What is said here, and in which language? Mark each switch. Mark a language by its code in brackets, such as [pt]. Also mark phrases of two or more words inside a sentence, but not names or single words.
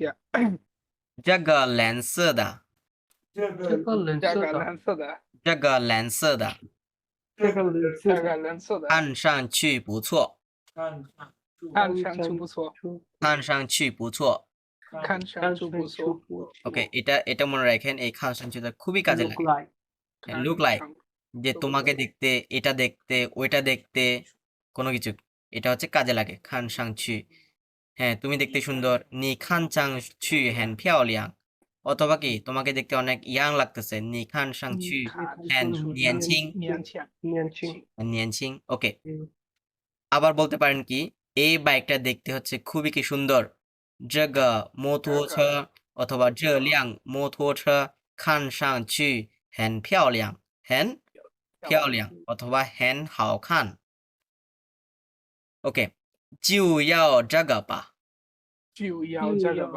[zh] 这个蓝色的这个蓝色的，这个蓝色的这个蓝色的，看上去不错看上去不错，看上去不错看上去不错。 [bn] ওকে এটা মনে রাখেন এই খান সঞ্চিতা খুবই কাজে [en] Look [bn] লাগে [en] like. look like [bn] যে তোমাকে দেখতে এটা দেখতে ওইটা দেখতে কোনো কিছু এটা হচ্ছে কাজে লাগে [zh] 看上去 [bn] হ্যাঁ তুমি দেখতে সুন্দর [zh] 你看上去很漂亮 [bn] অথবা কি তোমাকে দেখতে অনেক ইয়াং লাগতেছে [zh] 你看上去很年轻年轻。 [bn] ওকে আবার বলতে পারেন কি এই বাইকটা দেখতে হচ্ছে খুবই কি সুন্দর [zh] 这个摩托车 [bn] অথবা [zh] 这辆摩托车看上去很漂亮很漂亮 [bn] অথবা [zh] 很好看 [bn] ওকে [zh] 就要这个吧就要这个吧，